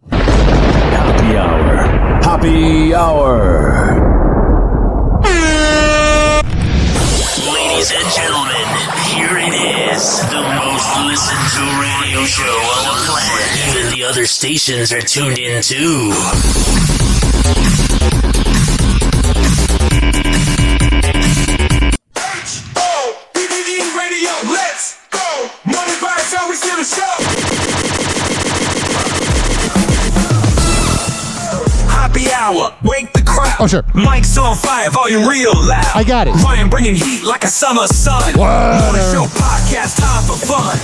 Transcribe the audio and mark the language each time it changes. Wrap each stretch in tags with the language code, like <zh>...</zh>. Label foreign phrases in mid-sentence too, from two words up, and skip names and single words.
<en>Hoppe Hour. Hoppe Hour. Ladies and gentlemen, here it is, the most listened to radio show on the planet. Even the other stations are tuned in too. H-O-P-P-E radio, let's go. Money by itself, we still the show. Happy hour, wake the crowd. Oh, sure. Mike's on fire, volume real loud. I got it. Ryan bringing heat like a summer sun. Morning show podcast, time for fun.</en>